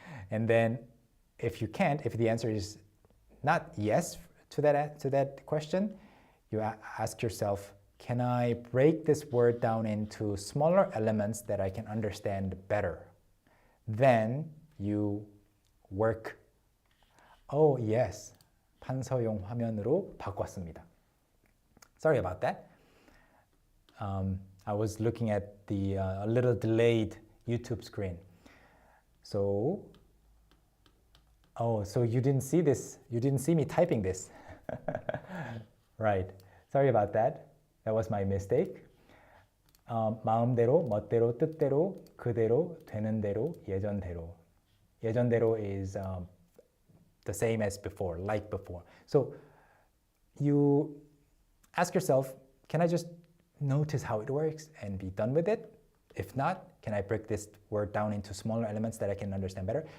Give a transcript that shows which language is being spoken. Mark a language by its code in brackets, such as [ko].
[en] And then if you can't, if the answer is not yes to that question, you ask yourself, can I break this word down into smaller elements that I can understand better? Then you work. Oh yes, [ko] 판서용 화면으로 바꿨습니다. [en] Sorry about that. I was looking at the a little delayed YouTube screen. So, so you didn't see this. You didn't see me typing this. Right. Sorry about that. That was my mistake. [ko] 마음대로, 멋대로, 뜻대로, 그대로, 되는 대로, 예전대로. [en] 예전대로 is the same as before, like before. So you ask yourself, can I just notice how it works and be done with it? If not, can I break this word down into smaller elements that I can understand better?